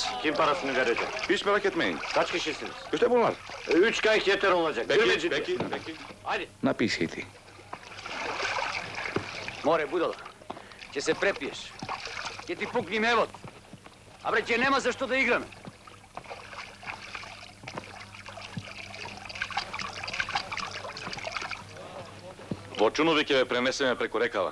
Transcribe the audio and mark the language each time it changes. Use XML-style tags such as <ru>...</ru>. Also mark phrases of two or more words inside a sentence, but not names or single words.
<tr>Kim parasını verecek? Hiç merak etmeyin. Kaç kişisiniz? İşte bunlar. 3 kayık yeter olacak. Peki. Hadi.</tr> <mk>Напиши ти. More, budala. Ќе се препиеш. Ќе ти пукни мевот. А бре, ќе нема за што да играме. Во Чунови ќе ве пренесеме преку рекава.</mk>